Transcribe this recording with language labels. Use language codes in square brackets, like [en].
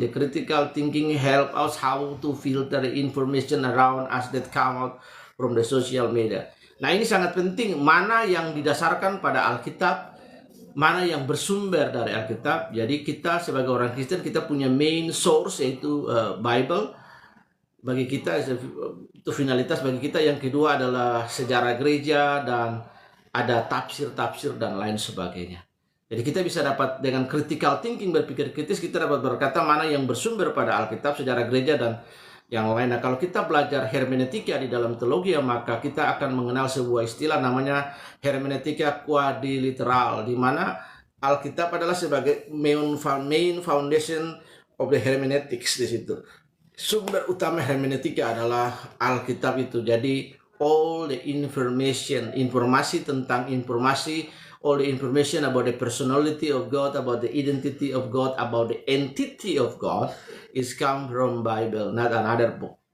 [en] The critical thinking help us how to filter the information around us that come out from the social media. [id] Nah, ini sangat penting, mana yang didasarkan pada Alkitab, mana yang bersumber dari Alkitab. Jadi kita sebagai orang Kristen, kita punya main source yaitu Bible. Bagi kita itu finalitas bagi kita. Yang kedua adalah sejarah gereja dan ada tafsir-tafsir dan lain sebagainya. Jadi kita bisa dapat dengan critical thinking, berpikir kritis, kita dapat berkata mana yang bersumber pada Alkitab, sejarah gereja dan yang lain. Nah, kalau kita belajar hermeneutika di dalam teologi, maka kita akan mengenal sebuah istilah namanya hermeneutika quadriliteral, di mana Alkitab adalah sebagai [en] main foundation of the hermeneutics [id] di situ. Sumber utama hermeneutika adalah Alkitab itu. [en] Jadi all the information, [id] informasi tentang informasi, [en] all the information about the personality of God, about the identity of God, about the entity of God is come from Bible, not another book.